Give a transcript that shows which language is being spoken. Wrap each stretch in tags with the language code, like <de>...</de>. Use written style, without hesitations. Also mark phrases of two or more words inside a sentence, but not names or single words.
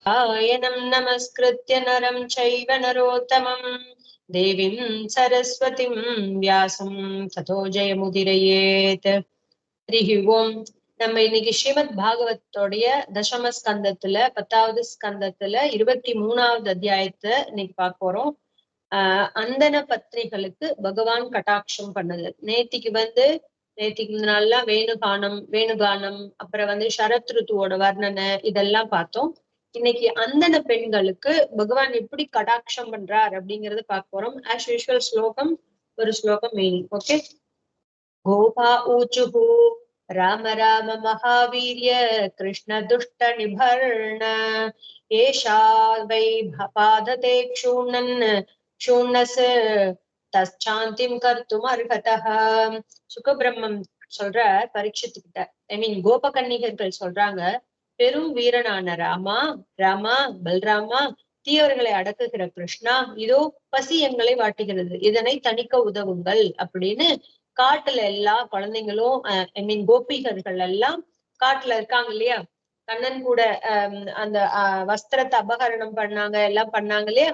<sa>आयनं नमस्कृत्य नरं चैव नरोत्तमं देवीं सरस्वतीं व्यासं ततो जयमुदीरयेत्. हरि ॐ.</sa> <ta>நம்ம இன்னைக்கு ஸ்ரீமத் பாகவத்தோடைய தசம ஸ்கந்தத்துல 10வது ஸ்கந்தத்துல 23வது அத்தியாயத்தை இன்னைக்கு பார்க்க போறோம். அந்தன பத்னிகளுக்கு பகவான் கட்டாட்சம் பண்ணது. நேத்திக்கு நல்லா வேணுகானம் அப்புறம் சரத் ருத்துவோட வர்ணனை இதெல்லாம் பார்த்தோம். இன்னைக்கு அந்தன பெண்களுக்கு பகவான் எப்படி கடாட்சம் பண்றார் அப்படிங்கறத பார்க்க போறோம்.</ta> <en>as usual</en> <ta>ஒரு ஸ்லோகம் மீனிங். ஓகே.</ta> <sa>गोपा ऊचुः राम राम महावीर्य कृष्ण दुष्ट निभर्ण एषा वै पादते क्षूण्णस् तश्चान्तिं कर्तुम् अर्हतः.</sa> <ta>சுகபிரம்மம் சொல்றார் பரீட்சித்துக்கிட்ட. கோபகன்னிகர்கள் சொல்றாங்க, பெரும் வீரனான ராமா பல்ராமா, தீயவர்களை அடக்குகிற கிருஷ்ணா, இதோ பசி எங்களை வாட்டுகிறது, இதனை தணிக்க உதவுங்கள் அப்படின்னு காட்டுல எல்லா குழந்தைங்களும் கோபிகர்கள் எல்லாம் காட்டுல இருக்காங்க இல்லையா, கண்ணன் கூட அந்த வஸ்திரத்தை அபகரணம் பண்ணாங்க, எல்லாம் பண்ணாங்க இல்லையா.</ta>